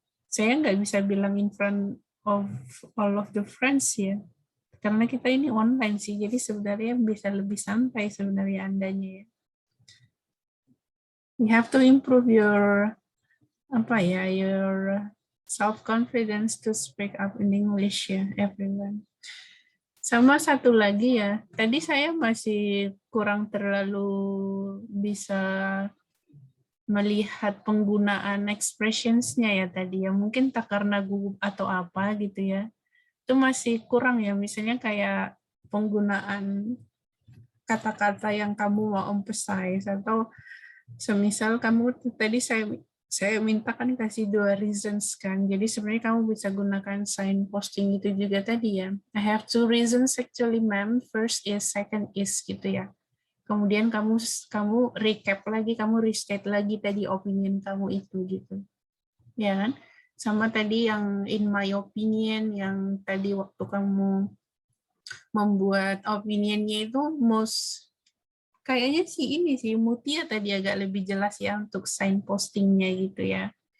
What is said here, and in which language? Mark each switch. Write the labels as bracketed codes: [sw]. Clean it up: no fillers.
[id] Saya nggak bisa bilang [en] in front of all of the friends [id] ya, karena kita ini online sih, jadi sebenarnya bisa lebih santai sebenarnya Andanya ya. [en] You have to improve your your self-confidence to speak up in English ya, everyone. [id] Sama satu lagi ya, tadi saya masih kurang terlalu bisa melihat penggunaan expressions-nya ya tadi ya, mungkin tak karena gugup atau apa gitu ya, itu masih kurang ya, misalnya kayak penggunaan kata-kata yang kamu mau emphasize, atau semisal kamu tadi saya mintakan kasih 2 reasons kan, jadi sebenarnya kamu bisa gunakan sign posting itu juga tadi ya. [en] I have 2 reasons actually ma'am, first is, second is [id] gitu ya. Kemudian kamu recap lagi, kamu restate lagi tadi opinion kamu itu gitu. Ya kan? Sama tadi yang [en] in my opinion, [id] yang tadi waktu kamu membuat opinionnya itu kayaknya sih ini sih Mutia tadi agak lebih jelas ya untuk sign postingnya gitu ya.